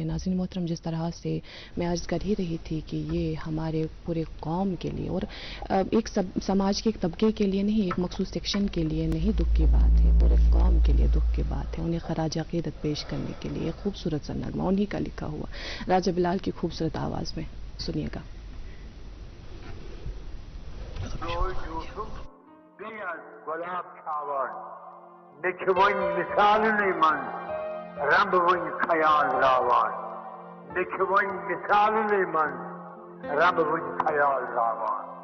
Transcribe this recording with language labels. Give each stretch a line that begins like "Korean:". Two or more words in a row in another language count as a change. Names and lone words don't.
Urdu: ناظرین محترم، جس طرح سے میں عرض کر ہی رہی تھی کہ یہ ہمارے پورے قوم کے لیے اور ایک سماج کے ایک طبقے کے لیے نہیں، ایک مخصوص سیکشن کے لیے نہیں دکھ کی بات ہے، پورے قوم کے لیے دکھ کی بات ہے. انہیں خراج عقیدت پیش کرنے کے لیے ایک خوبصورت سا نغمہ انہی کا لکھا ہوا راجہ بلال کی خوبصورت آواز میں سنیے گا.
Kashmiri: نکھوین مثال من رب ون خیال راوان، نکھوین مثال من رب ون خیال راوان.